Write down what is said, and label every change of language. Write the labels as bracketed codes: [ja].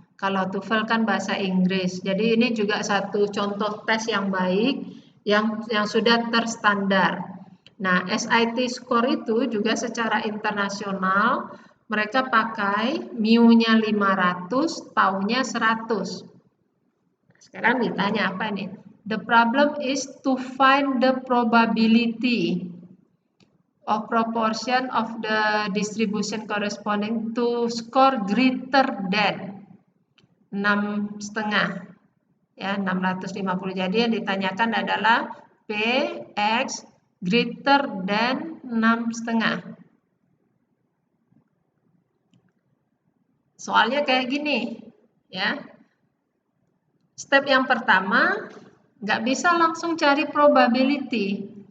[id] Kalau TOEFL kan bahasa Inggris. Jadi ini juga satu contoh tes yang baik yang sudah terstandar. Nah, SIT score itu juga secara internasional mereka pakai mu-nya 500, tau-nya 100. Sekarang ditanya apa nih? [en] The problem is to find the probability of proportion of the distribution corresponding to score greater than 6,5, [id] ya [en] 650. [id] Jadi yang ditanyakan adalah Px [en] greater than [id] 6,5. Soalnya kayak gini, ya. Step yang pertama, nggak bisa langsung cari probability.